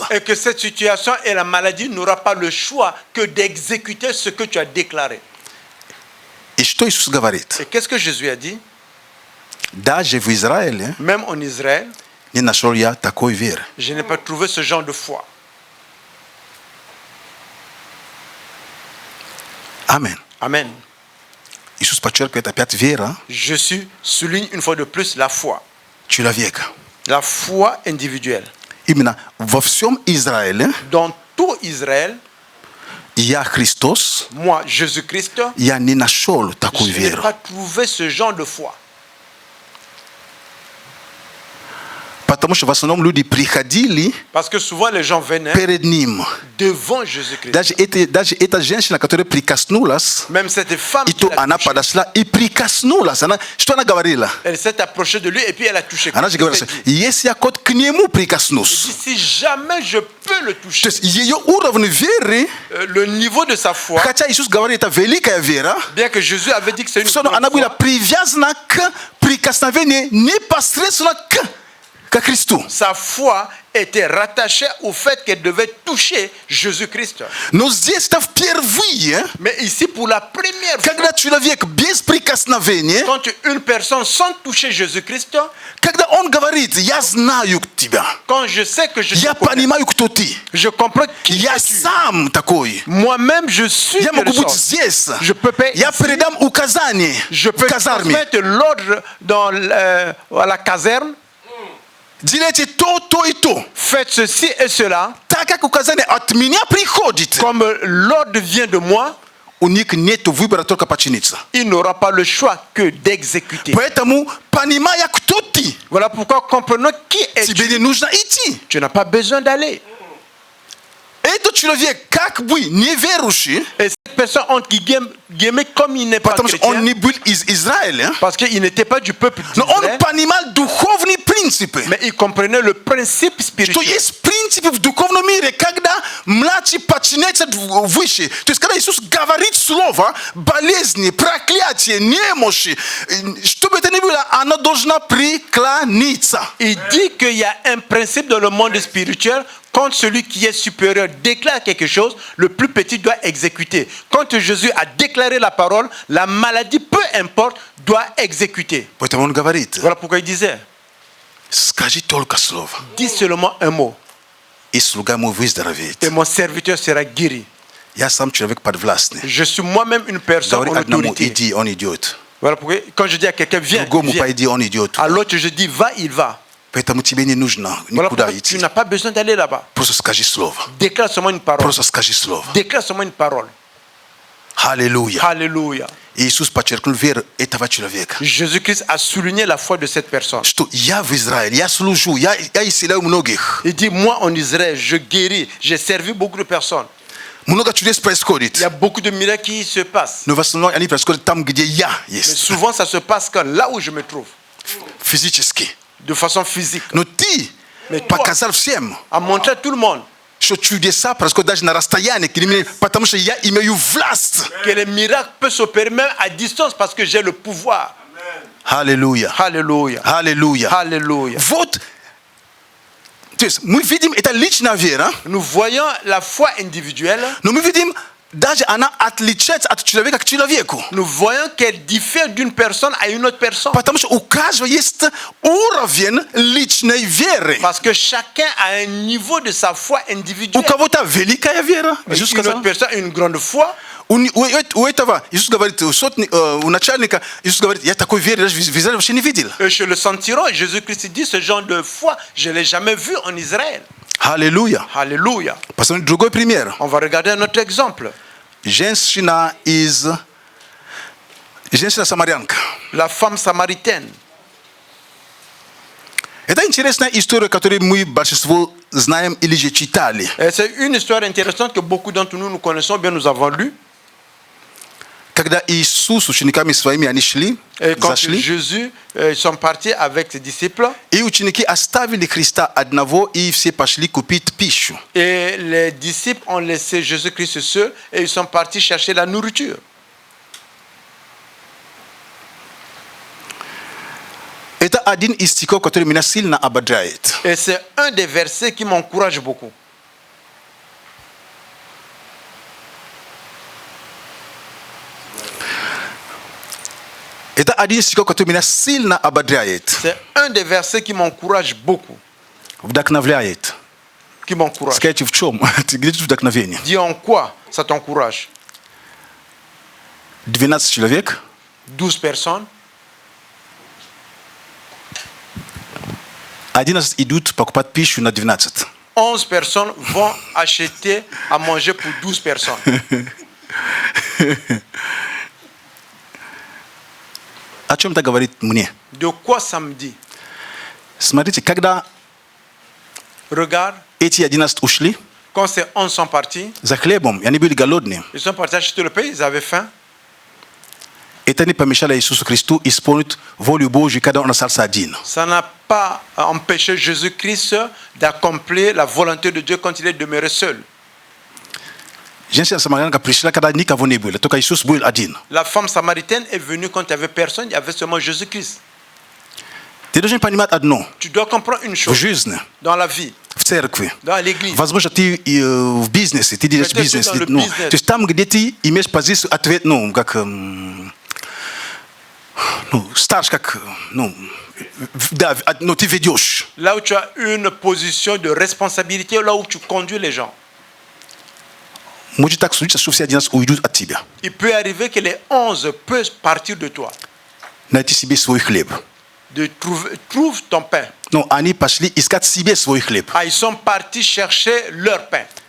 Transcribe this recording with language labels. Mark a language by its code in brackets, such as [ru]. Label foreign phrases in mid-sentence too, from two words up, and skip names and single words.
[fr] et que cette situation et la maladie n'aura pas le choix que d'exécuter ce que tu as déclaré. [ru] И что Иисус говорит? [fr] Et qu'est-ce que Jésus a dit? [ru] Даже в Израиле [fr] Même en Israël, [ru] не нашел я такой веры. [fr] je n'ai pas trouvé ce genre de foi. [ru] Аминь. [fr] Amen. [ru] Иисус подчеркивает опять вера [fr] Je souligne une fois de plus la foi. [ru] человека. [fr] La foi individuelle. [ru] Именно во всем Израиле [fr] Dans tout Israël, [ru] я Христос, [fr] moi, Jésus-Christ, [ru] я не нашел такую [fr] je n'ai [ru] веру. [fr] pas trouvé ce genre de foi. [ru] Потому что в основном люди приходили [fr] Parce que souvent les gens venaient [ru] перед ним. [fr] devant Jésus-Christ. [ru] Даже эта женщина, которая прикоснулась, [fr] Même cette femme, [ru] и [fr] qui [ru] то [fr] l'a [ru] она [fr] touché, [ru] подошла и прикоснулась. Что она говорила? [fr] elle s'est approchée de lui et puis elle a touché. [ru] Она же говорила, [fr] Elle dit, [ru] если я хоть к нему прикоснусь. [fr] si jamais je peux le toucher, [ru] То есть ее уровень веры, [fr] le niveau de sa foi, [ru] хотя Иисус говорит, это великая вера, [fr] bien que Jésus avait dit que c'est une [ru] все [fr] grande [ru] равно она была [fr] foi, [ru] привязана к прикосновению непосредственно к ka Kristo. [fr] Sa foi était rattachée au fait qu'elle devait toucher Jésus-Christ. Nos dias stav pierwszy, Mais ici, pour la première fois, [ru] когда человек без прикосновения, [fr] quand une personne sans toucher Jésus-Christ, [ru] когда он говорит, я знаю тебя, [fr] quand je sais que je [ru] я [fr] te connais, [ru] понимаю, кто ты, [fr] je comprends qui [ru] я [fr] es-tu. [ru] сам такой, [fr] Moi-même, je suis [ru] я могу [fr] telle [ru] быть [fr] sorte. [ru] здесь, [fr] Je peux pas [ru] я [fr] ici. [ru] передам указания [fr] Je [ru] в [fr] peux [ru] казарме. [fr] transmettre l'ordre dans à la caserne. [ru] Делайте то и то. [fr] Faites ceci et cela. [ru] Так как указание от меня приходит, Comme l'ordre vient de moi, у них нет выбора, только подчиниться. [fr] il n'aura pas le choix que d'exécuter. [ru] Поэтому, понимая, кто ты, [fr] Voilà pourquoi, comprenons qui [ru] тебе [fr] es-tu. [ru] не нужно идти. [fr] Tu n'as pas besoin d'aller. [ru] Этот человек как бы неверующий, [fr] Et cette personne, entre guillemets, comme il n'est pas [ru] потому что он [fr] chrétien, [ru] не был из Израиля, [fr] parce qu'il n'était pas du peuple [ru] но он [fr] d'Israël, [ru] понимал духовные принципы. [fr] mais il comprenait le principe [ru] Что [fr] spirituel. [ru] есть принципы в духовном мире, когда младший подчиняется выше. То есть, когда Иисус говорит слово, болезни, проклятие, немощи, что бы это ни было, оно должно преклониться. [fr] Il dit qu'il y a un principe dans le monde spirituel. Quand celui qui est supérieur déclare quelque chose, le plus petit doit exécuter. Quand Jésus a déclaré la parole, la maladie, peu importe, doit exécuter. [ru] Поэтому он говорит, [fr] Voilà pourquoi il disait, [ru] скажи только слово, [fr] dis seulement un mot, [ru] и слуга мой выздоровеет. [fr] et mon serviteur sera guéri. [ru] Я сам человек подвластный. [fr] Je suis moi-même une personne [ru] Говорит [fr] en [ru] одному, [fr] autorité. [ru] иди, он идет. [fr] Voilà pourquoi quand je dis à quelqu'un, viens, [ru] Другому, [fr] viens. [ru] пойди, он идет. [fr] À l'autre, je dis, va, il va. [ru] Поэтому тебе не нужно [fr] Voilà [ru] никуда [fr] pourquoi tu [ru] идти. [fr] n'as pas besoin d'aller là-bas. [ru] Просто скажи слово. [fr] Déclare seulement une parole. [ru] Просто скажи слово. [fr] Déclare seulement une parole. [ru] Аллилуйя. [fr] Alléluia. [ru] Иисус подчеркнул веру этого человека. [fr] Jésus-Christ a souligné la foi de cette personne. [ru] Что я в Израиле, я служу, я исцеляю многих. [fr] Il dit, moi en Israël, je guéris, j'ai servi beaucoup de personnes. [ru] Много чудес происходит. [fr] Il y a beaucoup de miracles qui se passent. [ru] Но в основном они происходят там, где я [fr] Mais [ru] есть. [fr] souvent, ça se passe quand, là où je me trouve, [ru] Физически. [fr] de façon physique. [ru] Но ты [fr] Mais toi, [ru] показал всем, [fr] à montrer à tout le monde [ru] что чудеса происходят даже на расстоянии, потому что я имею власть. [fr] que les miracles peuvent s'opérer même à distance parce que j'ai le pouvoir. [ru] Аллилуйя. [fr] Alléluia. [ru] Аллилуйя. [fr] Alléluia. [ru] Вот, то есть мы видим, это личная вера, [fr] Nous voyons la foi individuelle. [ru] но мы видим, даже она отличается от человека к человеку. [fr] Nous voyons qu'elle diffère d'une personne à une autre personne. [ru] Потому что у каждого есть уровень личной веры. [fr] Parce que chacun a un niveau de sa foi [ru] У [fr] individuelle. [ru] кого-то великая вера. Иисус [fr] Une [ru] сказал. [fr] autre personne a une grande foi. [ru] У этого, Иисус говорит, у начальника, Иисус говорит, я такой веры даже в Израиле вообще не видел. [fr] Chez le Sentiron, Jésus-Christ dit ce genre de foi, je ne l'ai jamais vu en Israël. [ru] Аллилуйя. [fr] Alléluia. [ru] Посмотрим другой пример. [fr] On va regarder un autre exemple. [ru] Женщина самарянка. [fr] La femme samaritaine. [ru] Это интересная история, которую мы большинство знаем или же читали. [fr] Et c'est une histoire intéressante que beaucoup d'entre nous connaissons, bien nous avons lu. [ru] Когда Иисус с учениками своими они [fr] Et quand [ru] зашли, [fr] Jésus, ils sont partis avec ses disciples, [ru] и ученики оставили Христа одного, и все пошли купить пищу. [fr] et les disciples ont laissé Jésus-Christ seul, et ils sont partis chercher la nourriture. [ru] Это один из стихов, который меня сильно ободряет. [fr] Et c'est un des versets qui m'encourage beaucoup. [ru] Это один из стихов, который меня сильно ободряет, [fr] C'est un des versets qui m'encourage beaucoup. [ru] вдохновляет. [fr] Qui m'encourage. [ru] Скажите, в чем? Где тут вдохновение? [fr] Dis en quoi ça t'encourage? [ru] 12 человек, [fr] 12 personnes, [ru] 11 идут покупать пищу на 12. [fr] 11 personnes vont acheter à manger pour 12 personnes. [ru] О чем это говорит мне? [fr] De quoi ça me dit? [ru] Смотрите, когда [fr] Regarde, [ru] эти 11 ушли [fr] quand ces 11 sont partis, [ru] за хлебом, и они были голодные, [fr] ils sont partis acheter le pain, ils avaient faim. [ru] это не помешало Иисусу Христу исполнить волю Божью, когда Он остался один. [fr] Ça n'a pas empêché Jésus-Christ d'accomplir la volonté de Dieu quand il est demeuré seul. [ru] Женщина самарянка пришла, когда никого не было, только Иисус был один. [fr] La femme samaritaine est venue quand il n'y avait personne, il y avait seulement Jésus-Christ. [ru] Ty должен понимать одно. [fr] Tu dois comprendre une [ru] В [fr] chose [ru] жизни, [fr] dans la vie, [ru] в церкви, [fr] dans l'église. [ru] возможно, ты в бизнесе, ты делаешь [fr] Peut-être [ru] бизнес. [fr] dans le [ru] Ну, [fr] business. [ru] то есть там, где ты имеешь позицию ответ, ну, как... ну, старше, как... Ну, да, ну, ты ведешь. [fr] Là où tu as une position de responsabilité, là où tu conduis les gens. [ru] Может так случиться, что все 11 уйдут от тебя. [fr] Il peut arriver que les 11 peuvent partir de toi. [ru] Найти себе свой хлеб. [fr] Trouve ton pain. [ru] Ну, они пошли искать себе свой хлеб. [fr] Ah, ils sont partis chercher leur pain.